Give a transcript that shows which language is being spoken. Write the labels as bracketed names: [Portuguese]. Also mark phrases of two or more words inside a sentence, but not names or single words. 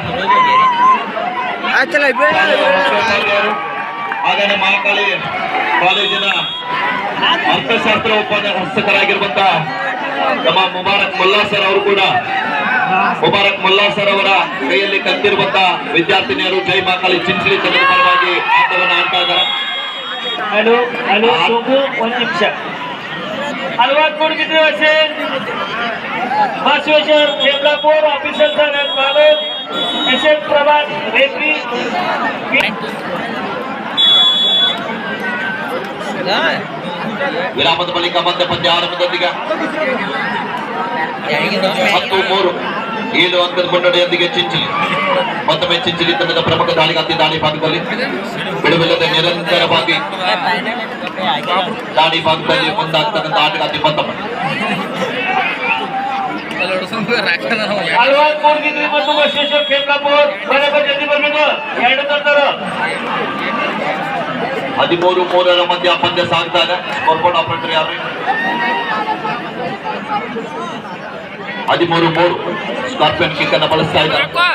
[Kannada] ಹಾಗೇನೆ ಮಹಾಕಾಳಿ ಕಾಲೇಜಿನ ಅರ್ಥಶಾಸ್ತ್ರ ಉಪನ್ಯಾಸಕರಾಗಿರುವಂತಹ ನಮ್ಮ ಮುಬಾರಕ್ ಮುಲ್ಲಾ ಸರ್ ಅವರು ಕೂಡ ಮುಬಾರಕ್ ಮುಲ್ಲಾ ಸರ್ ಅವರ ಕೈಯಲ್ಲಿ ಕಲ್ತಿರುವಂತಹ ವಿದ್ಯಾರ್ಥಿನಿಯರು ಜೈ ಮಹಾಕಾಳಿ ಚಿಂಚಲಿ ತಂಡದ ಪರವಾಗಿ ಆಟವನ್ನು ಆಡ್ತಾ ಇದ್ದಾರೆ. ಒಂದು ನಿಮಿಷ. [Marathi] हलवाद कोड किती असेल? मासवेश्वर हेमलापूर ऑफिसर साहेब मालक एसएफ प्रभात रेफरी [Kannada] ವಿರಾಮದ ಬಳಿಕ ಮತ್ತೆ ಪಂದ್ಯ ಆರಂಭದೊಂದಿಗೆ 10-3 ಅಂಕದ ಮುನ್ನಡೆಯೊಂದಿಗೆ ಚಿಂಚಲಿ ಮತ್ತೊಮ್ಮೆ ಚಿಂಚಲಿ ತಂಡದ ಪ್ರಮುಖ ದಾಳಿಗಾತಿ ದಾಳಿ ಭಾಗದಲ್ಲಿ ಬಿಡುವಿಲ್ಲದೆ ನಿರಂತರವಾಗಿ ದಾಳಿ ಭಾಗದಲ್ಲಿ ಮುಂದಾಗ್ತಕ್ಕಂಥ ಆಟಗಾತಿ ಮತ್ತೊಮ್ಮೆ [Marathi] हलवाद कोड किती [Kannada] ಮತ್ತು ಮಾಸವೇಶ್ವರ ಹೇಮಲಾಪುರ್ ಬರಬೇಕು ಜಲ್ದಿ ಬರಬೇಕು. ಎರಡು ತಂದರು 13-3 ಮಧ್ಯ ಪಂದ್ಯ ಸಾಗ್ತಾ ಇದೆ. [English] scoreboard operator [Kannada] ಯಾರು? 13-3 [English] scorpion kick [Kannada] ಅನ್ನು ಬಳಸ್ತಾ ಇದ್ದಾರೆ.